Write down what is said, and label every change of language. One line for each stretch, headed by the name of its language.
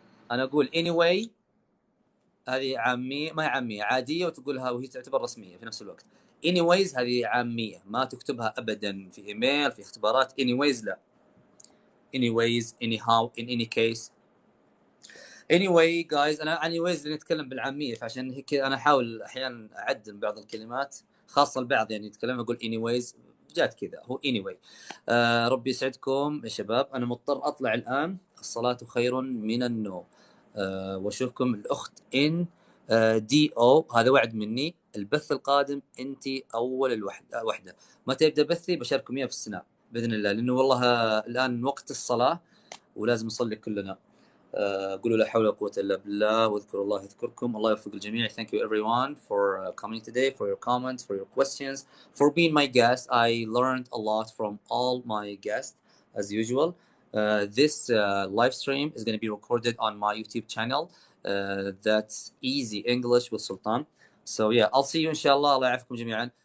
Arabic: أنا أقول anyway هذه عامية، ما هي عامية، عادية وتقولها وهي تعتبر رسمية في نفس الوقت. anyways هذه عامية، ما تكتبها أبدا في إيميل، في اختبارات. anyways لا.
English: anyways, anyhow, in any case. anyway guys،
Arabic: أنا anyways نتكلم بالعامية، فعشان هيك أنا أحاول أحيانا أعدل بعض الكلمات، خاصة البعض يعني يتكلم أقول anyways، جات كذا هو anyway. ربي يسعدكم يا شباب. أنا مضطر أطلع الآن، الصلاة خير من النوم. واشوفكم الاخت ان دي او، هذا وعد مني. البث القادم انت اول الوحده. متى يبدا بثي بشارككم اياه في السناب باذن الله، لانه والله الان وقت الصلاه ولازم نصلي كلنا. قولوا لا حول ولا قوه الا بالله، واذكروا الله يذكركم. الله يوفق الجميع.
English: Thank you everyone for coming today, for your comments, for your questions, for being my guest. I learned a lot from all my guests as usual. This live stream is going to be recorded on my YouTube channel. That's Easy English with Sultan. So yeah, I'll see you
Arabic: إن شاء الله. الله يعافيكم جميعا.